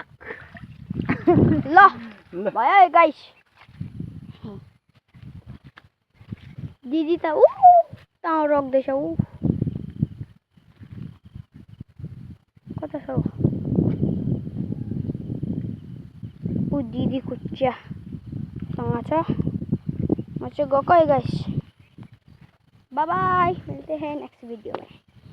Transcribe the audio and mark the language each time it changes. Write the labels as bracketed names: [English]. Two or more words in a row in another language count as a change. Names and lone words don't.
[Nepali] ल भयो गाइस दिदी त ताउ रोक्दैछ कता छ दिदी कुचियासँग छ म चाहिँ गएको है [English] guys bye bye [Hindi] मिलते हैं नेक्स्ट वीडियो में।